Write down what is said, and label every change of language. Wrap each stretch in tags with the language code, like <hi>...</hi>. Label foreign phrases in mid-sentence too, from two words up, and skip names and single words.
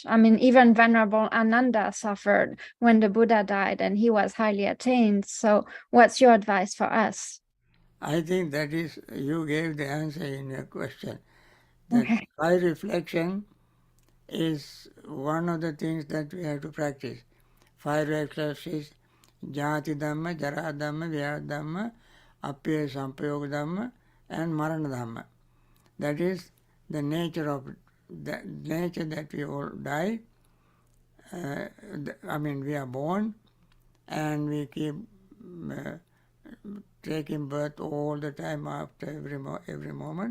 <en>I mean, even Venerable Ananda suffered when the Buddha died, and he was highly attained. So what's your advice for us? I think that is, you gave the answer in your question. That Okay. 5 reflection is one of the things that we have to practice. 5 reflections:</en> <pi>Jati Dhamma, Jara Dhamma, Vyaya Dhamma, Apya Sampayoga Dhamma, and Marana Dhamma.</pi> <en>That is the nature of the nature that we all die. We are born and we keep taking birth all the time after every moment.</en>